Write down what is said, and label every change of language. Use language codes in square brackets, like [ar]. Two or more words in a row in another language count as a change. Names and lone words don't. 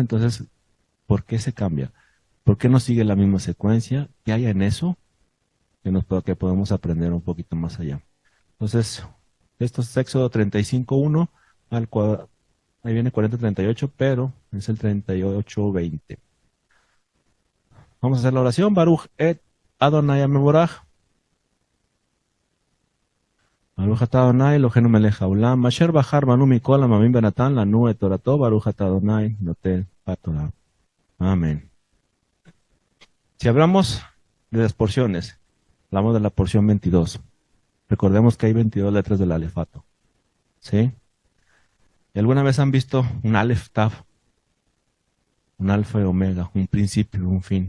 [es] Entonces, ¿por qué se cambia? ¿Por qué no sigue la misma secuencia? ¿Qué hay en eso que podemos aprender un poquito más allá? Entonces, esto es Éxodo 35:1 al cuadrado. Ahí viene 40:38, pero es el 38:20. Vamos a hacer la oración. [he] ברוך את אדני מבורך. ברוך אתה אדני אלוהינו מלך העולם. אשר בחר בנו מכל העמים ונתן לנו את תורתו. ברוך אתה אדני נותן התורה. [es] Amén. Si hablamos de las porciones, hablamos de la porción 22. Recordemos que hay 22 letras del alefato. ¿Sí? ¿Y alguna vez han visto un Aleph Tav? Un alfa y omega, un principio y un fin.